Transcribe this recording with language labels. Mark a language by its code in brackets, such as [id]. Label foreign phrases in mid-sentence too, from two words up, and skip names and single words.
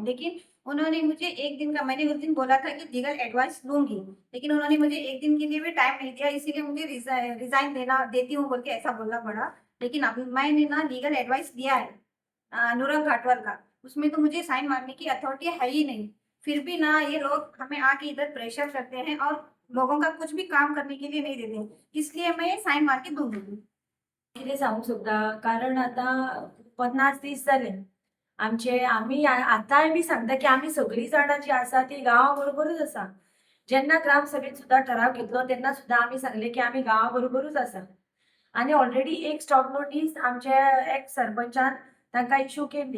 [hi] लेकिन उन्होंने मुझे 1 दिन का मैंने उस दिन बोला था कि [en] legal advice [hi] लूँगी, लेकिन उन्होंने मुझे 1 दिन के लिए भी टाइम नहीं दिया, इसीलिए मुझे रिज़ाइन देना देती हूँ बोल के ऐसा बोलना पड़ा। लेकिन अब मैंने ना [en] legal advice [hi] लिया है अनुराग घाटवाल का, उसमें तो मुझे साइन मारने की अथॉरिटी है ही नहीं। फिर भी ना ये लोग हमें आके इधर प्रेशर करते हैं और लोगों का कुछ भी काम करने के लिए नहीं देते। इसलिए मैं साइन मार के दूँगी। [kok] कितें सांगूंक सोदता कारण आता 50-30 जाले. आम्ही आतांय बी सांगता की आम्ही सगळीं जाणां जी आसा ती गांवा बरोबरूच आसा. जेन्ना ग्रामसभेत सुद्दां ठराव घेतलो तेन्ना सुद्दां आमी सांगले की आमी गांवा बरोबरूच आसा. आणि ऑलरेडी एक [en] stop notice [kok] आमच्या एक्स सरपंचान तांकां इश्यू केल्ली.